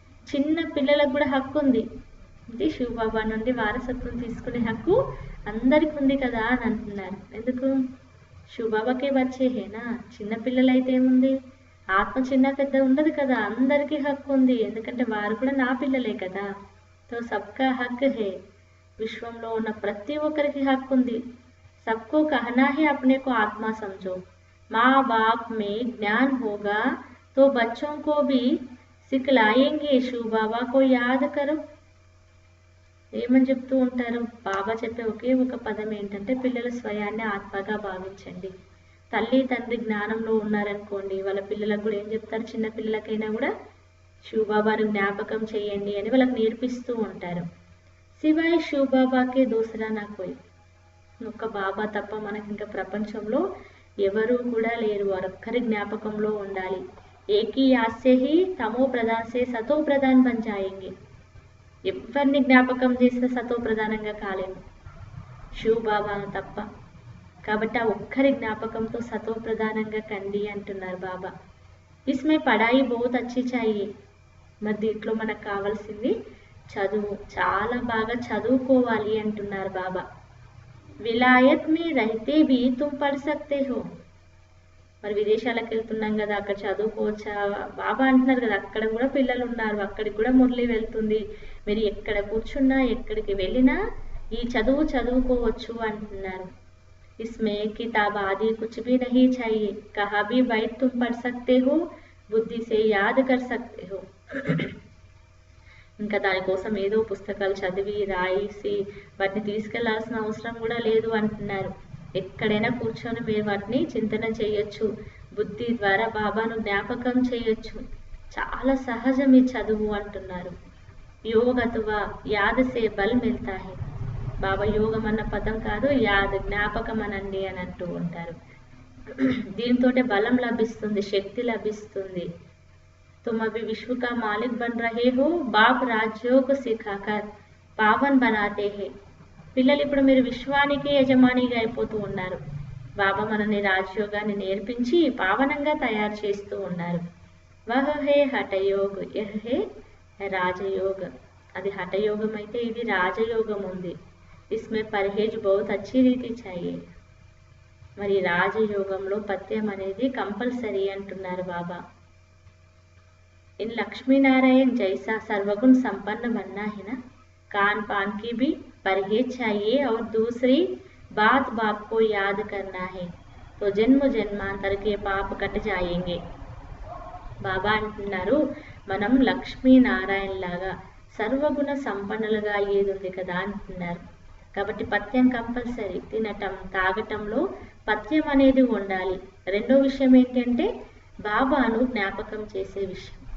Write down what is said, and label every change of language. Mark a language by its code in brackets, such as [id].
[te] చిన్న పిల్లలకు కూడా హక్కు ఉంది. ఇది శివబాబా నుండి వారసత్వం తీసుకునే హక్కు అందరికి ఉంది కదా అని అంటున్నారు. ఎందుకు? శివబాబాకే వచ్చే హేనా. చిన్న పిల్లలైతే ఏముంది, ఆత్మ చిన్న పెద్ద ఉండదు కదా, అందరికీ హక్కు ఉంది. ఎందుకంటే వారు కూడా నా పిల్లలే కదా. [hi] తో సబ్కా హక్ హే, [te] విశ్వంలో ఉన్న ప్రతి ఒక్కరికి హక్కు ఉంది. సబ్కో కహనా హే అప్నే కో ఆత్మ సమझो, [hi] माँ बाप में ज्ञान होगा तो बच्चों को भी सिखलाएंगे, शिव बाबा को याद करो. [te] ఏమని చెప్తూ ఉంటారు? బాబా చెప్పే ఒకే ఒక పదం ఏంటంటే పిల్లల స్వయాన్ని ఆత్మగా భావించండి. తల్లి తండ్రి జ్ఞానంలో ఉన్నారనుకోండి, వాళ్ళ పిల్లలకు కూడా ఏం చెప్తారు? చిన్న పిల్లలకైనా కూడా శివబాబాను జ్ఞాపకం చేయండి అని వాళ్ళకి నేర్పిస్తూ ఉంటారు. [hi] శివాయ్ శివబాబాకే దూసరా నా కోయి, [te] ఒక్క బాబా తప్ప మనకి ఇంకా ప్రపంచంలో ఎవరు కూడా లేరు. వారొక్కరి జ్ఞాపకంలో ఉండాలి. [hi] ఏకీ యాస్య హి తమో ప్రధాన్ సే సతో ప్రధాన్ బన్ జాయేంగే. [te] ఎవరిని జ్ఞాపకం చేస్తే సతో ప్రధానంగా కాలేము, శివ బాబాను తప్ప. కాబట్టి ఆ ఒక్కరి జ్ఞాపకంతో సతో ప్రధానంగా కండి అంటున్నారు బాబా. [hi] इसमें पढ़ाई बहुत अच्छी चाहिए. [te] మరి దీంట్లో మనకు కావాల్సింది చదువు, చాలా బాగా చదువుకోవాలి అంటున్నారు బాబా. [hi] విలాయత్ మే రహతే భీ తుమ్ పढ़ सकते हो. [te] మరి విదేశాలకు వెళ్తున్నాం కదా, అక్కడ చదువుకోవచ్చా? బాబా అంటున్నారు కదా, అక్కడ కూడా పిల్లలు ఉన్నారు, అక్కడికి కూడా మురళి వెళ్తుంది, మీరు ఎక్కడ కూర్చున్నా ఎక్కడికి వెళ్ళినా ఈ చదువు చదువుకోవచ్చు అంటున్నారు. [hi] इसमें किताब आदि कुछ भी नहीं चाहिए, कहाँ भी बैठ तुम पढ़ सकते हो, बुद्धि से याद कर सकते हो. [te] ఇంకా దానికోసం ఏదో పుస్తకాలు చదివి రాయిసి వాటిని తీసుకెళ్లాల్సిన అవసరం కూడా లేదు అంటున్నారు. ఎక్కడైనా కూర్చొని మీరు వాటిని చింతన చేయొచ్చు, బుద్ధి ద్వారా బాబాను జ్ఞాపకం చేయొచ్చు. చాలా సహజం ఈ చదువు అంటున్నారు. [hi] యోగ అథవా యాద్ సే బల్ మిల్తా హై. [te] బాబా యోగం అన్న పదం కాదు, యాద్ జ్ఞాపకం అనండి అని అంటూ ఉంటారు. దీంతో బలం లభిస్తుంది, శక్తి లభిస్తుంది. [hi] तुम अभी विश्व का मालिक बन रहे हो, बाप राजयोग सिखाकर पावन बनाते हैं. [te] పిల్లలు ఇప్పుడు మీరు విశ్వానికి యజమానిగా అయిపోతూ ఉన్నారు. బాబా మనని రాజయోగాన్ని నేర్పించి పావనంగా తయారు చేస్తూ ఉన్నారు. [hi] వహ హే హఠయోగ్, యహ్ హే రాజయోగ్. [te] అది హఠయోగం అయితే ఇది రాజయోగం ఉంది. [hi] ఇస్మే పర్హేజ్ బహుత్ అచ్చి రీతి చాయే. [te] మరి రాజయోగంలో పథ్యం అనేది కంపల్సరీ అంటున్నారు బాబా. [hi] इन लक्ष्मी नारायण जैसा सर्वगुण संपन्न बनना है ना, कान पान की भी परहेज चाहिए और दूसरी बात बाप को याद करना है, तो जन्म जन्मांतर के पाप कट जाएंगे. [te] బాబా అంటున్నారు, మనం లక్ష్మీ నారాయణ లాగా సర్వగుణ సంపన్నులుగా అయ్యేది ఉంది కదా అంటున్నారు. కాబట్టి పథ్యం కంపల్సరీ. తినటం తాగటంలో పథ్యం అనేది ఉండాలి. రెండో విషయం ఏంటంటే బాబాను జ్ఞాపకం చేసే విషయం.